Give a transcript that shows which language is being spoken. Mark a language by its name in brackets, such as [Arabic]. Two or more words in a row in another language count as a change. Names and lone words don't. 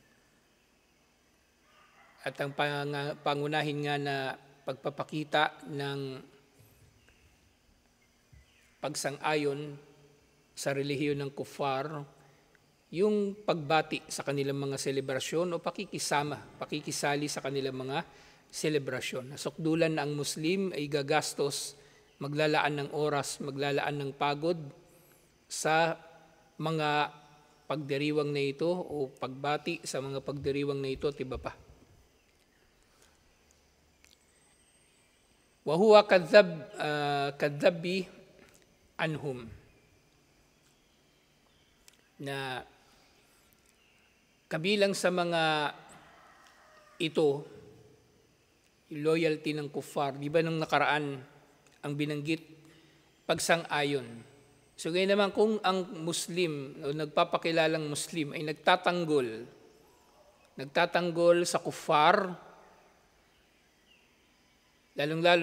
[Filipino] At ang pangunahin nga na pagpapakita ng pagsang-ayon sa relihiyon ng kuffar, yung pagbati sa kanilang mga selebrasyon o pakikisali sa kanilang mga selebrasyon. Nasukdulan na ang Muslim ay gagastos, maglalaan ng oras, maglalaan ng pagod sa mga pagdiriwang na ito o pagbati sa mga pagdiriwang na ito at iba pa. [Arabic] وهو كذب عنهم, [Filipino] na kabilang sa mga ito, loyalty ng kuffar. Di ba nung nakaraan ang binanggit pagsang-ayon? So ngayon naman kung ang Muslim o nagpapakilalang Muslim ay nagtatanggol sa kuffar, lalong-lalo